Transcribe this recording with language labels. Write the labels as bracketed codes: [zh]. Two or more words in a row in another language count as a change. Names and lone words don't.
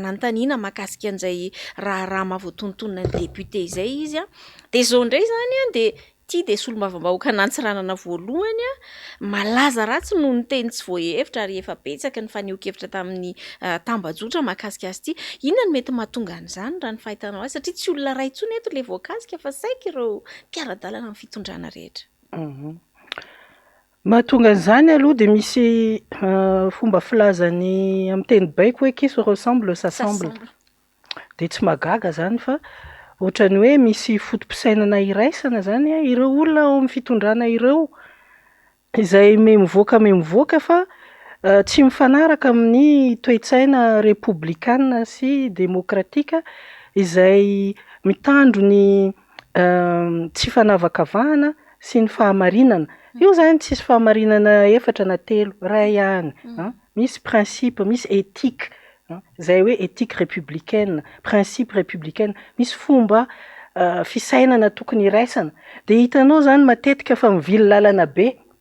[mg] nanontaniana mahakasika an'izay raha mahavoatontonona ny député izay izy de zao ndray zany de ty de solombavam-bahoaka nantsiranana voalohany malaza ratsy no ny teny tsy voahevitra ary efa betsaka ny faneho-kevitra tamin'ny tambajotra mahakasika azy ty inona no mety mahatonga an'izany raha ny fahitanao azy satria tsy olona ray intsony eto le voakasika fa saika ireo mpiara-dalana amin'ny fitondrana rehetra mahatonga an'izany aloha de misy fomba filazany amin'ny teny baiko hoe [fr] qui se ressemble s'assemble [mg] de tsy magaga zany fa ohatrany hoe misy fotom-pisainana iraisana zany ireo olona ao amin'ny fitondrana ireo izay mivoaka fa tsy mifanaraka amin'ny toe-tsaina republikanina sy demokratika izay mitandro ny tsy fanavakavahana sy ny fahamarinana io zany tsisy fahamarinana efatra na telo ray ihany misy principe misy éthique zay hoe [fr] éthique républicaine principe républicaine [mg] misy fomba fisainana tokony iraisana de hitanao zany matetika fa mivily lalana be